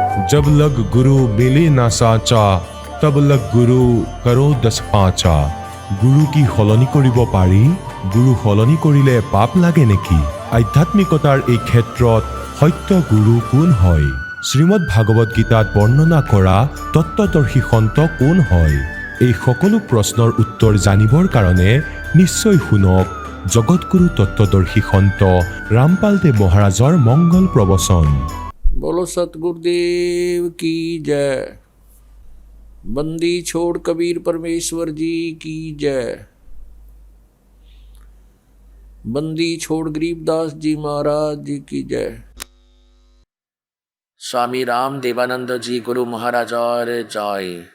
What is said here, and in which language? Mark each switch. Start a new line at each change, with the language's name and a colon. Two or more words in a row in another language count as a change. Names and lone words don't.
Hindi: जब लग गुरु मिले ना साचा, तब लग गुरु करो 10 পাঁচা।
Assamese: গুৰু কি সলনি কৰিব পাৰি? গুৰু সলনি কৰিলে পাপ লাগে নেকি? আধ্যাত্মিকতাৰ এই ক্ষেত্ৰত সত্য গুৰু কোন হয়? শ্ৰীমদ ভাগৱত গীতাত বৰ্ণনা কৰা তত্ত্বদৰ্শী সন্ত কোন হয়? এই সকলো প্ৰশ্নৰ উত্তৰ জানিবৰ কাৰণে নিশ্চয় শুনক জগতগুৰু তত্ত্বদৰ্শী সন্ত ৰামপাল দেৱ মহাৰাজৰ মংগল প্ৰবচন।
Hindi: बोलो सतगुरुदेव की जय। बंदी छोड़ कबीर परमेश्वर जी की जय। बंदी छोड़ गरीबदास जी महाराज जी की जय। स्वामी राम देवानंद जी गुरु महाराज और जय।